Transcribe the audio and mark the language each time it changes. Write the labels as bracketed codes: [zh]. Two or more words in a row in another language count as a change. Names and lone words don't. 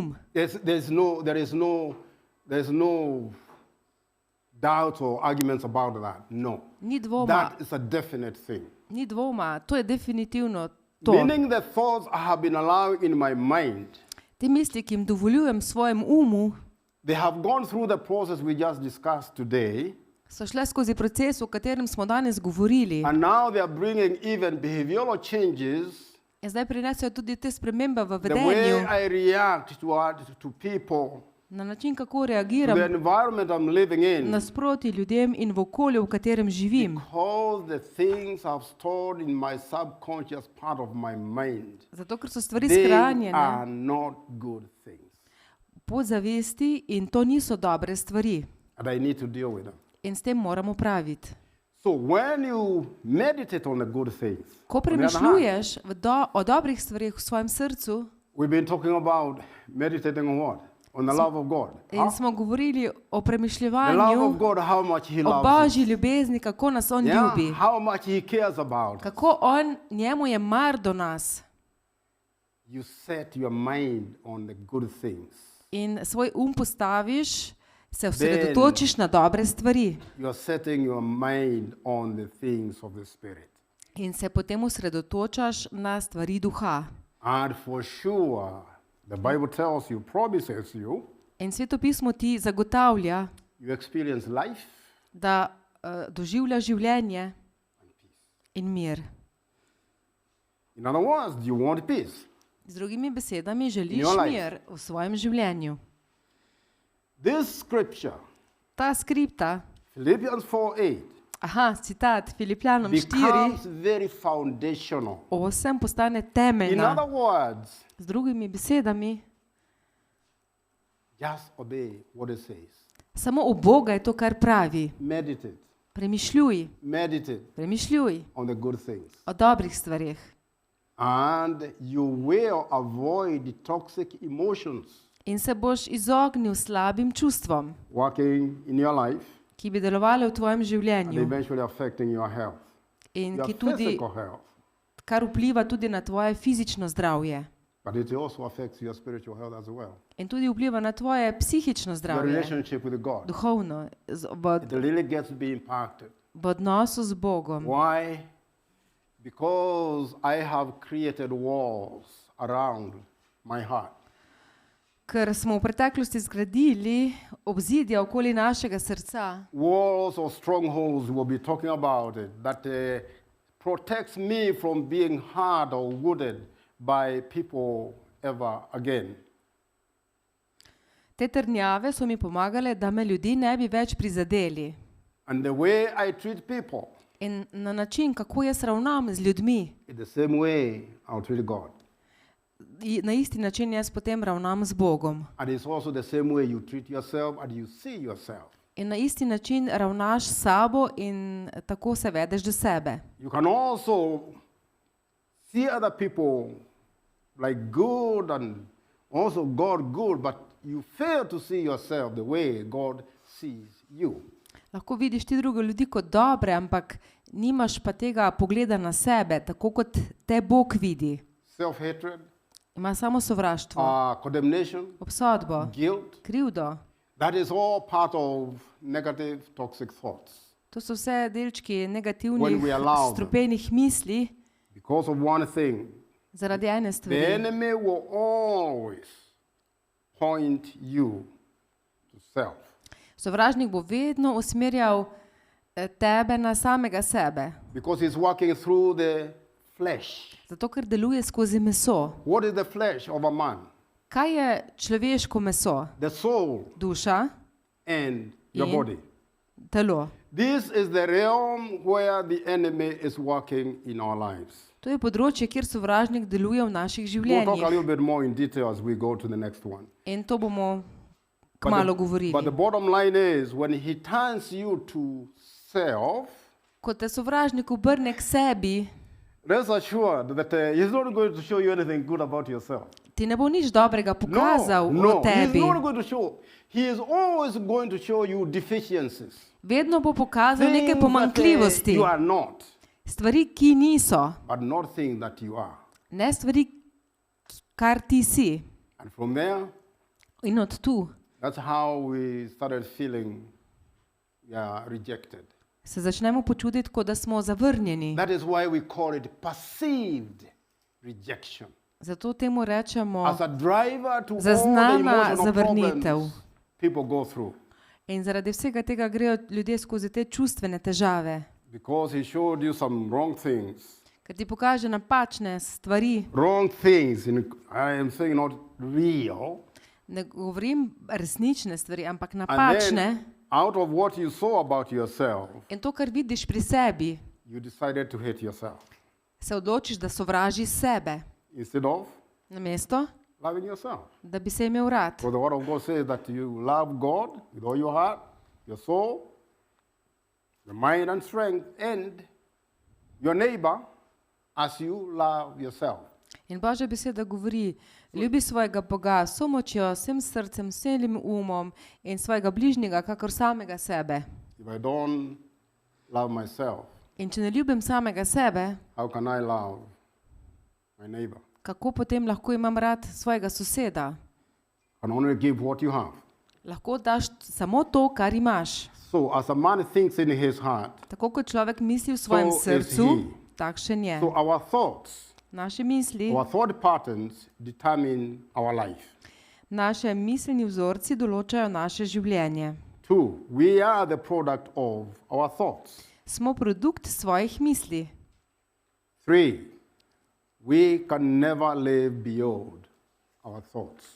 [en] There is no doubt or arguments about that. No. [sl] Ni dvoma, [en] That is a definite thing. [sl] ni dvoma, to je definitivno to. [en] Meaning the thoughts I have been allowing in my mind, [sl] Te misli, ki jim dovoljujem svojemu umu, [en] they have gone through the process we just discussed today, [sl] so šle skozi proces, o katerem smo danes govorili. [en] and now they are bringing even behavioral changes. [sl] In zdaj prinesajo tudi te spremembe v [en] The way [sl] vedenju, [en] I react to people, [sl] na način, kako [en] to the [sl] reagiram [en] environment I'm living in, [sl] nasproti ljudem in v okolju, v katerem živim. [en] because the things I've stored in my subconscious part of my mind, [sl] Zato, ker so stvari [en] they [sl] shranjene [en] are not good things, [sl] v podzavesti in to niso dobre stvari. [en] and I need to deal with them. [sl] In s tem moramo praviti. [en] So when you meditate on the good things, [sl] Ko [en] on the other hand, [sl] premišljuješ o dobrih stvarih v svojem srcu, [en] we've been talking about meditating on what? On the love of God. [sl] in smo govorili o [en] The love [sl] premišljevanju, [en] of God, how much He [sl] o [en] loves [sl] Božji ljubezni, kako nas on [en] us. [sl] ljubi, [en] Yeah, how much He cares about us. [sl] kako njemu je mar do nas. [en] You set your mind on the good things. [sl] In svoj postaviš, se osredotočiš na dobre stvari [en] You are setting your mind on the things of the Spirit. [sl] in se potem osredotočaš na stvari duha. [en] And for sure, the Bible tells you, promises you, [sl] In Sveto pismo ti zagotavlja, [en] you experience life [sl] da doživljaš življenje [en] and peace. [sl] in mir. [en] In other words, you want peace. [sl] Z drugimi besedami, želiš [en] your life. [sl] mir v svojem življenju. [en] This scripture, [sl] Ta skripta, [en] Philippians 4:8, [sl] citat Filipljanom [en] becomes very foundational. [sl] 4:8 postane [en] In [sl] temeljna. [en] other words, [sl] Z drugimi besedami, [en] just obey what it says. [sl] samo v Boga je to, kar pravi. [en] Meditate, [sl] Premišljuj [en] on the good things. [sl] o dobrih stvarih. [en] And you will avoid the toxic emotions [sl] In se boš izognil slabim čustvom, [en] working in your life [sl] ki bi delovale v tvojem [en] and [sl] življenju [en] eventually affecting your health, [sl] in [en] your [sl] ki tudi, [en] physical health. [sl] kar vpliva tudi na tvoje fizično zdravje. [en] But it also affects your spiritual health as well. [sl] In tudi vpliva na tvoje psihično [en] Your [sl] zdravje, [en] relationship with God. [sl] duhovno, [en] It really gets to be impacted. [sl] v odnosu z Bogom. [en] Why? Because I have created walls around my heart. [sl] Ker smo v preteklosti zgradili obzidja okoli našega srca, [en] Walls or strongholds, we'll be talking about it, that protects me from being hurt or wounded by people ever again. [sl] te trdnjave so mi pomagale, da me ljudi ne bi več prizadeli. [en] And the way I treat people, [sl] In na način, kako jaz ravnam z ljudmi, [en] in the same way I'll treat God. [sl] na isti način jaz potem ravnam z Bogom. [en] And it's also the same way you treat yourself and you see yourself. [sl] In na isti način ravnaš s sabo in tako se vedeš do sebe. [en] You can also see other people like good and also God good, but you fail to see yourself the way God sees you. [sl] Lahko vidiš ti druge ljudi kot dobre, ampak nimaš pa tega pogleda na sebe, tako kot te Bog vidi. [en] Self-hatred, [sl] Ima samo sovraštvo, [en] condemnation, [sl] obsodbo, [en] guilt, [sl] krivdo. [en] that is all part of negative, toxic thoughts. [sl] To so vse delčki [en] When [sl] negativnih, [en] we allow them. [sl] strupenih misli [en] Because of one thing, [sl] zaradi ene [en] the [sl] stvari. [en] enemy will always point you to self. [sl] Sovražnik bo vedno usmerjal tebe na samega sebe, [en] Because he's working through the flesh. [sl] zato ker deluje skozi meso. [en] What is the flesh of a man? [sl] Kaj je človeško meso? [en] The soul [sl] Duša, [en] and your [sl] In? [en] body. [sl] telo. [en] This is the realm where the enemy is working in our lives. [sl] To je področje, kjer sovražnik deluje v naših [en] We'll talk a [sl] življenjih. [en] little bit more in detail as we go to the next one. [sl] In to bomo [en] But [sl] kmalu [en] the [sl] govorili. [en] bottom line is when he turns you to self, [sl] Ko te sovražnik obrne k sebi, [en] rest assured that he's not going to show you anything good about yourself. [sl] ti ne bo nič dobrega pokazal [en] No, [sl] o [en] he's [sl] tebi. [en] not going to show. He is always going to show you deficiencies. [sl] Vedno bo pokazal [en] Things [sl] neke [en] that, [sl] pomanjkljivosti, [en] you are not, [sl] stvari, ki niso, [en] but not things that you are. [sl] ne stvari, kar ti si. [en] And from there, [sl] In od tu [en] that's how we started feeling rejected. [sl] se začnemo počutiti, kot da smo zavrnjeni. [en] That is why we call it perceived rejection. [sl] Zato temu rečemo [en] As a driver to all the [sl] zaznana [en] emotional [sl] zavrnitev. [en] problems people go through. [sl] In zaradi vsega tega grejo ljudje skozi te čustvene težave. [en] Because he showed you some wrong things. [sl] Ker ti pokaže napačne stvari. [en] Wrong things. I am saying not real. [sl] Ne govorim resnične stvari, ampak [en] And [sl] napačne. [en] then, out of what you saw about yourself, [sl] In to, kar vidiš pri sebi, [en] you decided to hate yourself. [sl] se odločiš, da sovražiš sebe. [en] Instead of [sl] Namesto, [en] loving yourself. [sl] da bi se imel rad. [en] For the word of God says that you love God with all your heart, your soul, your mind and strength, and your neighbor as you love yourself. [sl] In Božja beseda govori, ljubi svojega Boga s vso močjo, vsem srcem, vsem umom in svojega bližnjega, kakor samega sebe. [en] If I don't love myself, [sl] In če ne ljubim samega sebe, [en] how can I love my neighbor? [sl] kako potem lahko imam rad svojega soseda? [en] Can only give what you have. [sl] Lahko daš samo to, kar imaš. [en] So as a man thinks in his heart, [sl] Tako kot človek misli v svojem [en] So is [sl] srcu, [en] he. [sl] takšen je. [en] so our thoughts, [sl] Naše misli, [en] our thought patterns determine our life. [sl] naše miselni vzorci določajo naše življenje. [en] 2, we are the product of our thoughts. [sl] Smo produkt svojih misli. [en] 3, we can never live beyond our thoughts.